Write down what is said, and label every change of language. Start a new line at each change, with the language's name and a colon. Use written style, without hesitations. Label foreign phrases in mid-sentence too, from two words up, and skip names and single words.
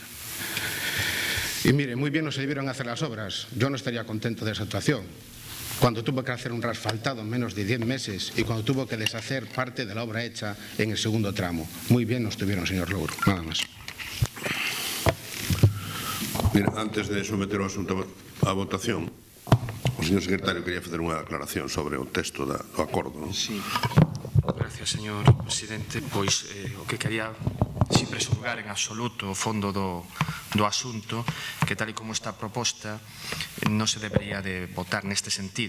Spanish: Y mire, muy bien no se debieron hacer las obras. Yo no estaría contento de esa actuación. Cuando tuvo que hacer un reasfaltado en menos de 10 meses y cuando tuvo que deshacer parte de la obra hecha en el segundo tramo. Muy bien nos tuvieron, señor Louro. Nada más.
Galician: Mira, antes de someter o asunto a votación, o señor secretario quería facer unha aclaración sobre o texto do acordo, non? Sí. Gracias, señor presidente. Pois o que quería sin presulgar en absoluto o fondo do asunto, que tal e como está proposta non se debería de votar neste sentido.